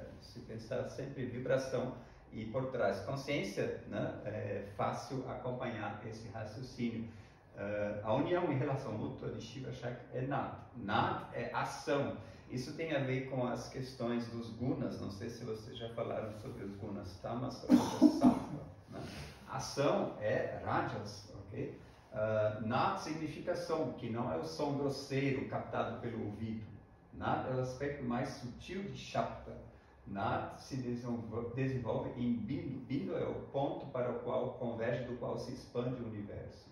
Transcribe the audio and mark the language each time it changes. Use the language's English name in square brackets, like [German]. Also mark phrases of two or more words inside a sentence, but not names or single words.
[Portuguese] Se pensar sempre vibração e por trás consciência, né, é fácil acompanhar esse raciocínio. A união e relação mútua de Shiva Shakti é Nat. Nat é ação. Isso tem a ver com as questões dos gunas. Não sei se vocês já falaram sobre os gunas tamas, rajas, sattva. Né? Ação é rajas, ok? Nat significa som, que não é o som grosseiro captado pelo ouvido. Nat é o aspecto mais sutil de Shapta. Nat se desenvolve em Bindu. Bindu é o ponto para o qual converge, do qual se expande o universo.